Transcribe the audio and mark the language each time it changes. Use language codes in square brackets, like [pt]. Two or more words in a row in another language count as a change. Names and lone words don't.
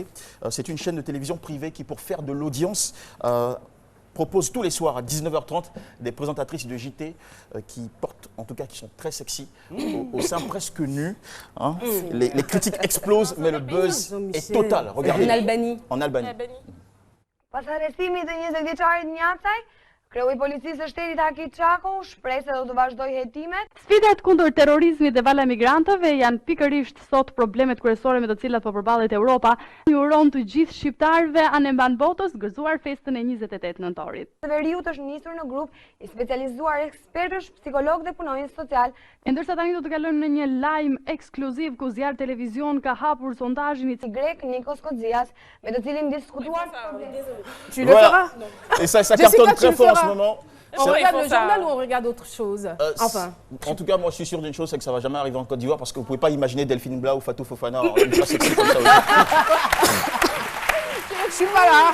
[fr] C'est une chaîne de télévision privée qui, pour faire de l'audience, propose tous les soirs à 19h30 des présentatrices de JT qui portent, en tout cas qui sont très sexy, au sein presque nus. Hein. Les critiques explosent, mais le buzz est total. Regardez. En Albanie. En Albanie. [sq] Pas arrestimit të 20 vjeçarit Njacaj, kreu I policisë së shtetit Haki Çaku shpreh se do të vazhdojë hetimet. Sfidat kundër terrorizmit dhe vala migrantëve janë pikërisht sot problemet kryesore me të cilat po përballet Europa. Ju uron të gjithë shqiptarëve anë mban botës gëzuar festën e 28 nëntorit. Veriut është nisur në grup I specializuar ekspertësh, psikologë dhe punonjës social. E ndërsa tani do të kalojmë në një lajm ekskluziv ku zjarr televizion ka hapur sondazhin I grek Nikos Kodzias, me të cilin diskutuar [fr] Tu le Voilà. feras? Et ça Jessica, cartonne tu très le fort en feras. ce moment. On C'est- regarde ils le font ça. journal ou on regarde autre chose? Enfin. En tout cas, moi, je suis sûr d'une chose, c'est que ça va jamais arriver en Côte d'Ivoire parce que vous pouvez pas imaginer Delphine Bla ou Fatou Fofana une fois sexy comme ça. Je suis pas là.